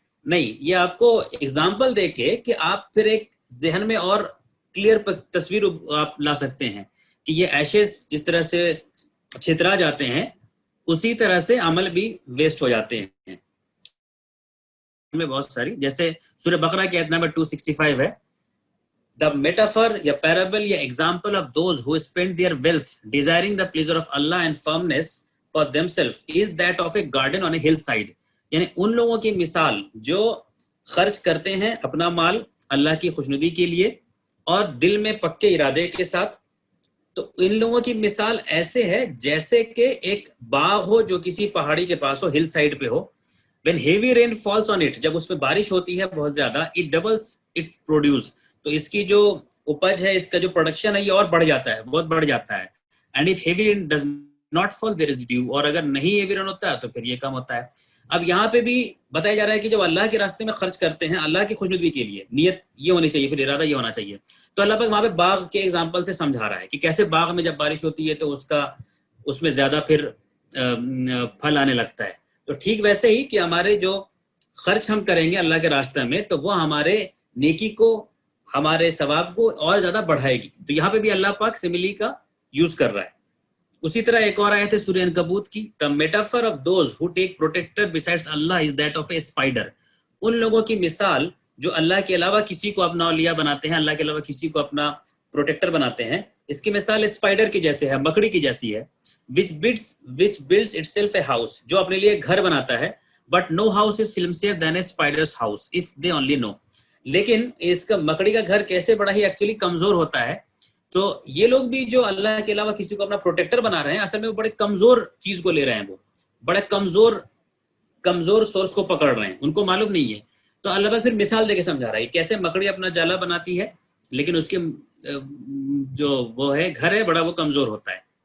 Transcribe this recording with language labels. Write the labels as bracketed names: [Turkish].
[Urdu] نہیں، یہ آپ کو اگزامپل دے کے کہ آپ پھر ایک ذہن میں اور کلیئر تصویر آپ لا سکتے ہیں کہ یہ ایشز جس طرح سے چھترا جاتے ہیں اسی طرح سے عمل بھی ویسٹ ہو جاتے ہیں میں بہت ساری. جیسے سورہ بقرہ کی آیت نمبر 265 ہے, [English] the metaphor یا parable یا example of those who spend their wealth desiring the pleasure of Allah and firmness for themselves is that of a garden on a hillside. [Urdu] یعنی ان لوگوں کی مثال جو خرچ کرتے ہیں اپنا مال اللہ کی خوشنودی کے لیے اور دل میں پکے ارادے کے ساتھ, تو ان لوگوں کی مثال ایسے ہے جیسے کہ ایک باغ ہو جو کسی پہاڑی کے پاس ہو, ہل سائڈ پہ ہو. [English] when heavy rain falls on it, [Urdu] جب اس میں بارش ہوتی ہے بہت زیادہ, [English] it doubles its produce, [Urdu] تو اس کی جو اپج ہے, اس کا جو پروڈکشن ہے یہ اور بڑھ جاتا ہے, بہت بڑھ جاتا ہے. [English] and if heavy rain does not fall there is dew, [Urdu] اور اگر نہیں [English] heavy rain [Urdu] ہوتا ہے تو پھر یہ کم ہوتا ہے. اب یہاں پہ بھی بتایا جا رہا ہے کہ جب اللہ کے راستے میں خرچ کرتے ہیں اللہ کی خوشنودی کے لیے, نیت یہ ہونی چاہیے, پھر ارادہ یہ ہونا چاہیے. تو اللہ پاک وہاں پہ باغ کے ایگزامپل سے سمجھا رہا ہے کہ کیسے باغ میں جب بارش ہوتی ہے تو اس میں زیادہ پھر پھل آنے لگتا ہے. تو ٹھیک ویسے ہی کہ ہمارے جو خرچ ہم کریں گے اللہ کے راستے میں تو وہ ہمارے نیکی کو, ہمارے ثواب کو اور زیادہ بڑھائے گی. تو یہاں پہ بھی اللہ پاک سملی کا یوز کر رہا ہے. اسی طرح ایک اور آیت ہے سورہ عنکبوت کی, [English] the metaphor of those who take protector besides Allah is that of a spider. [Urdu] ان لوگوں کی مثال جو اللہ کے علاوہ کسی کو اپنا اولیاء بناتے ہیں, اللہ کے علاوہ کسی کو اپنا پروٹیکٹر بناتے ہیں, اس کی مثال اسپائڈر کی جیسے ہے, مکڑی کی جیسی ہے. [English] which builds itself a house, [Urdu] جو اپنے لیے گھر بناتا ہے, [English] but no house is flimsier than a spider's house if they only know. [Urdu] لیکن اس کا مکڑی کا گھر کیسے بڑا ہی ایکچولی کمزور ہوتا ہے. تو یہ لوگ بھی جو اللہ کے علاوہ کسی کو اپنا پروٹیکٹر بنا رہے ہیں, اصل میں وہ بڑے کمزور چیز کو لے رہے ہیں, وہ بڑے کمزور سورس کو پکڑ رہے ہیں, ان کو معلوم نہیں ہے. تو اللہ پاک پھر مثال دے کے سمجھا رہا ہے کیسے مکڑی اپنا جالا بناتی ہے لیکن اس کے جو وہ ہے گھر ہے بڑا وہ کمزور ہوتا ہے.